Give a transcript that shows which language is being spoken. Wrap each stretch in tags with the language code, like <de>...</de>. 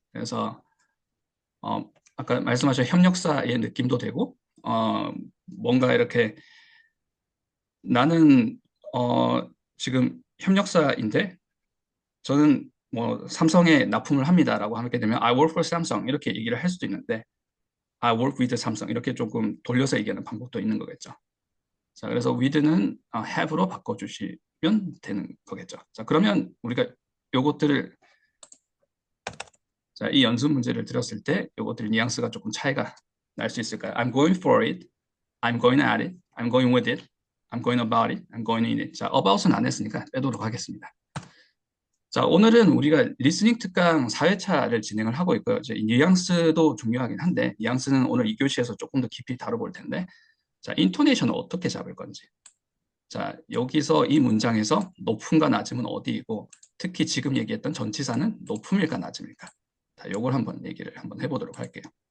<ko>그래서 아까 말씀하신 협력사의 느낌도 되고 뭔가 이렇게 나는 지금 협력사인데 저는 뭐 삼성에 납품을 합니다라고 하게 되면</ko> <en>I work for Samsung</en> <ko>이렇게 얘기를 할 수도 있는데</ko> <en>I work with Samsung</en> <ko>이렇게 조금 돌려서 얘기하는 방법도 있는 거겠죠. 자, 그래서 with는 have로 바꿔주시면 되는 거겠죠. 자, 그러면 우리가 요것들을 자, 이 연습 문제를 들었을 때 요것들 뉘앙스가 조금 차이가 날 수 있을까요?</ko> <en>I'm going for it, I'm going at it, I'm going with it, I'm going about it, I'm going in it.</en> <ko>자, about은 안 했으니까 빼도록 하겠습니다. 자, 오늘은 우리가 리스닝 특강 4회차를 진행을 하고 있고요. 이제 뉘앙스도 중요하긴 한데 뉘앙스는 오늘 2교시에서 조금 더 깊이 다뤄볼 텐데 자, 인토네이션을 어떻게 잡을 건지 자, 여기서 이 문장에서 높음과 낮음은 어디이고 특히 지금 얘기했던 전치사는 높음일까 낮음일까 자, 요걸 한번 얘기를 한번 해보도록 할게요.</ko>